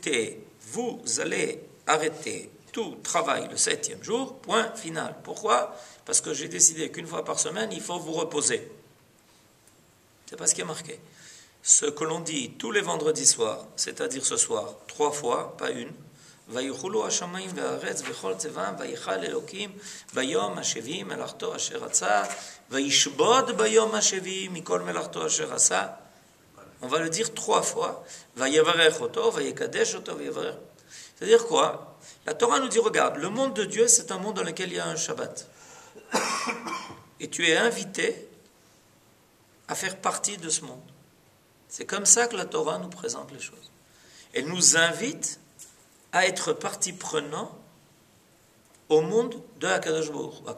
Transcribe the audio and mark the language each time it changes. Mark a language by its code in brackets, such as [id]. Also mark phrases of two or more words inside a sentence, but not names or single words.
[fr] Écoutez, vous allez arrêter tout travail le 7e jour, point final. Pourquoi? Parce que j'ai décidé qu'une fois par semaine, il faut vous reposer. C'est pas ce qui est marqué. Ce que l'on dit tous les vendredis soirs, c'est-à-dire ce soir, 3 fois, pas une. [he] ויחולו השמיים והארץ וכל צבאם ויכל אלוקים ביום השביעי מלאכתו אשר עשה וישבות ביום השביעי מכל מלאכתו אשר עשה. [fr] On va le dire 3 fois. [he] ויברך אותו ויקדש אותו ויברך. [fr] C'est-à-dire quoi? La Torah nous dit, regarde, le monde de Dieu, c'est un monde dans lequel il y a un Shabbat. Et tu es invité à faire partie de ce monde. C'est comme ça que la Torah nous présente les choses. Elle nous invite à être partie prenante au monde de [he] הקדוש ברוך הוא.